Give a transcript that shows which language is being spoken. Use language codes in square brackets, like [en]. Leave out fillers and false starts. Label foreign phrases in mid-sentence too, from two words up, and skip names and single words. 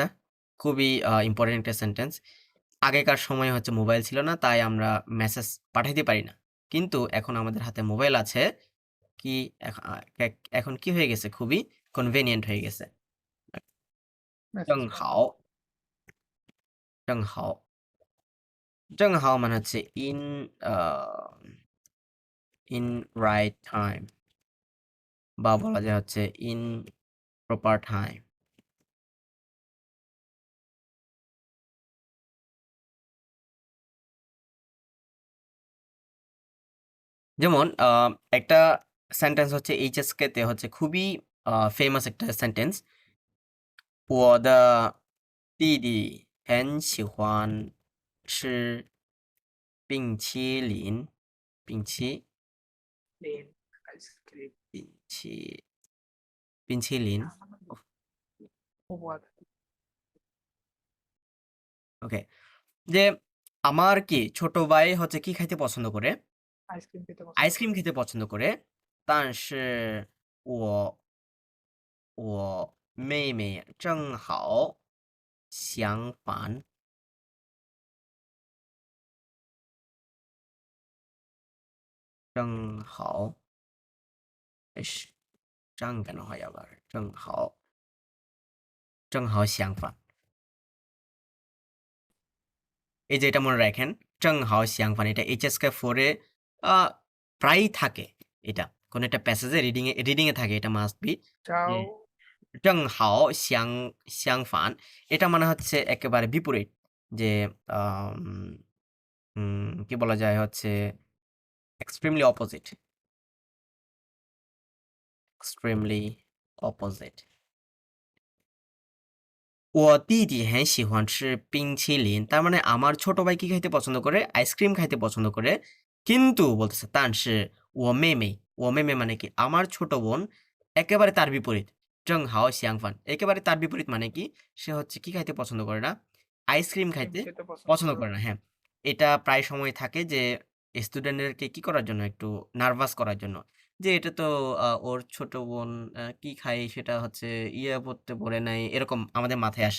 [bn] খুবই ইম্পোর্টেন্ট একটা সেন্টেন্স। আগেকার সময়ে হচ্ছে মোবাইল ছিল না, তাই আমরা মেসেজ পাঠাইতে পারি না। কিন্তু এখন আমাদের হাতে মোবাইল আছে। কি এখন কি হয়ে গেছে? খুবই কনভেনিয়েন্ট হয়ে গেছে। মেসেজ [zh] 正 [bn] পাঠানো। [zh] 好，正好，正好 [bn] মানে হচ্ছে [en] in right time [bn] বা বলা যায় হচ্ছে [en] in proper time. [bn] যেমন একটা সেন্টেন্স হচ্ছে এইচএসকে তে হচ্ছে খুবই ফেমাস একটা সেন্টেন্স। [zh] 我的弟弟很喜欢吃冰淇淋，冰淇 [bn] প্লেন আইসক্রিম। [zh] 冰淇冰淇淋。 [bn] ওকে, যে আমার কি ছোট ভাই হচ্ছে কি খাইতে পছন্দ করে? আইসক্রিম খেতে পছন্দ আইসক্রিম করে। খেতে পছন্দ করে। [zh] 但是我妹妹正好相反。 [bn] 正好 এস正কেন হয় আবার? [zh] 正好相反। [bn] এই যে এটা মনে রাখেন, [zh] 正好相反 [bn] এটা HSK4 এ আ প্রায়ই থাকে এটা। কোন একটা প্যাসেজে রিডিং এ থাকে, এটা [en] must be [bn] যে যাও [zh] 正好相反 [bn] এটা মানে হচ্ছে একেবারে বিপরীত। যে আম কি বলা যায় হচ্ছে [en] extremely opposite. extremely opposite. [zh] 我弟弟很喜欢吃冰淇淋 [bn] তার মানে আমার ছোট ভাই কি খাইতে পছন্দ করে? আইসক্রিম খাইতে পছন্দ করে। কিন্তু বলতেছে [zh] 但是我妹妹 [bn] মানে কি? আমার ছোট বোন একেবারে তার বিপরীত। [zh] 正好相反 [bn] একেবারে তার বিপরীত মানে কি? সে হচ্ছে কি খাইতে পছন্দ করে না? আইসক্রিম আইসক্রিম খাইতে খেতে পছন্দ পছন্দ করে। করে না। হ্যাঁ, এটা প্রায় সময় থাকে যে স্টুডেন্টদেরকে কি করার জন্য? একটু নার্ভাস করার জন্য। যে এটা তো ওর ছোট বোন কি খায় সেটা হচ্ছে পড়তে পড়ে নাই, এরকম আমাদের মাথায় আসে।